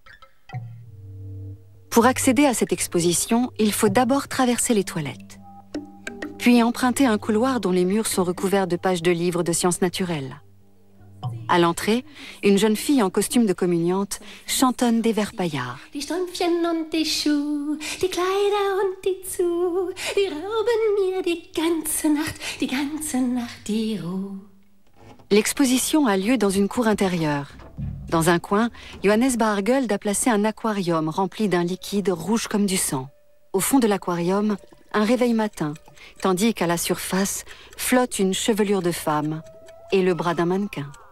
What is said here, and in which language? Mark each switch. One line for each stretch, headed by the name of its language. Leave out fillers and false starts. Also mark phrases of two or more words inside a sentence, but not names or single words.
French: Pour accéder à cette exposition, il faut d'abord traverser les toilettes, puis emprunter un couloir dont les murs sont recouverts de pages de livres de sciences naturelles. À l'entrée, une jeune fille en costume de communiante chantonne des vers paillards.
German: Die Strümpfchen und die Schuhe, die Kleider und die Zuh, die rauben mir die ganze Nacht die Ruhe.
French: L'exposition a lieu dans une cour intérieure. Dans un coin, Johannes Bargeld a placé un aquarium rempli d'un liquide rouge comme du sang. Au fond de l'aquarium, un réveil matin, tandis qu'à la surface flotte une chevelure de femme et le bras d'un mannequin.